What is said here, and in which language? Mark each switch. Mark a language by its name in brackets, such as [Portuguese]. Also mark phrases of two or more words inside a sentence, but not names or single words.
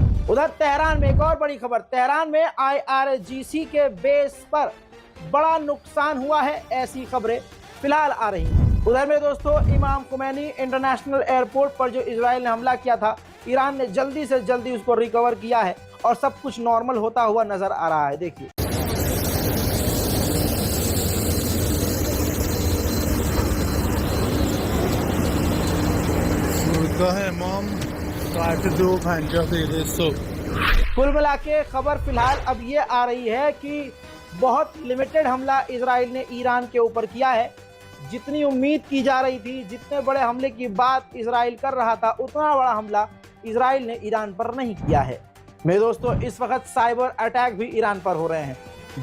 [Hindi] उधर तेहरान में एक और बड़ी खबर, तेहरान में IRGC के बेस पर बड़ा नुकसान हुआ है, ऐसी खबरें फिलहाल आ रही हैं। उधर में दोस्तों, इमाम खुमैनी इंटरनेशनल एयरपोर्ट पर जो इजराइल ने हमला किया था, ईरान ने जल्दी से जल्दी उसको रिकवर किया है और सब कुछ नॉर्मल होता हुआ नजर आ रहा है, देखिए। [Persian] امام ساعت 2:50 صبح। [Hindi] कुल मिला के खबर फिलहाल अब ये आ रही है कि बहुत लिमिटेड हमला इजराइल ने ईरान के ऊपर किया है। जितनी उम्मीद की जा रही थी, जितने बड़े हमले की बात इजराइल कर रहा था, उतना बड़ा हमला इजराइल ने ईरान पर नहीं किया है। मेरे दोस्तों, इस वक्त [English] cyber attack [Hindi] भी ईरान पर हो रहे हैं।